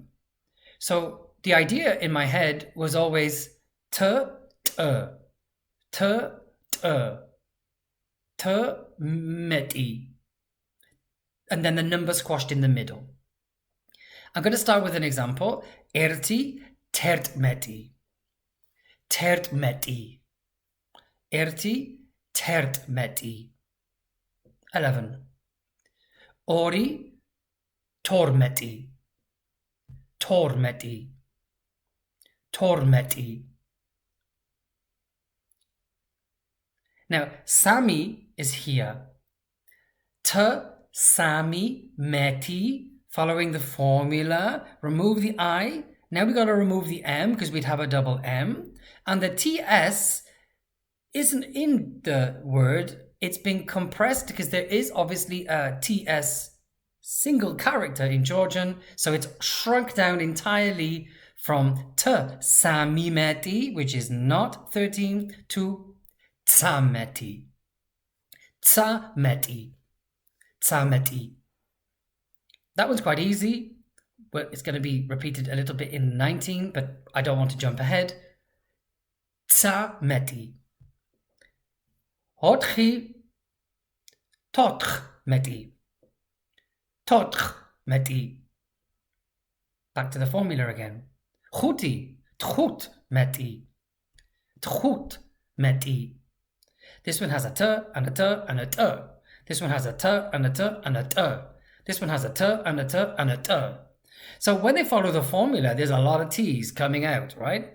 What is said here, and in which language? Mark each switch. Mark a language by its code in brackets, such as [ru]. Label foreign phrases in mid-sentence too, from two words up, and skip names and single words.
[en] So the idea in my head was always tertmet'i, and then the number squashed in the middle. I'm going to start with an example. [ka] ერთი თერთმეტი. თერთმეტი. ერთი თერთმეტი. 11. ორი თორმეტი. თორმეტი. თორმეტი. [en] Now, Sami is here. Sammet'i, following the formula, remove the I. Now we've got to remove the M because we'd have a double M. And the TS isn't in the word. It's been compressed because there is obviously a TS single character in Georgian. So it's shrunk down entirely from sammet'i, which is not 13, to tzameti. [ka] ცამეტი. ცამეტი. [en] That one's quite easy, but it's going to be repeated a little bit in 19, but I don't want to jump ahead. [ka] ცამეტი. ოცი. თოთხმეტი. თოთხმეტი. [en] Back to the formula again. [ka] თხუთმეტი. თხუთმეტი. [en] This one has a t and a t and a t. This one has a t and a t and a t. This one has a t and a t and a t. So when they follow the formula, there's a lot of t's coming out, right?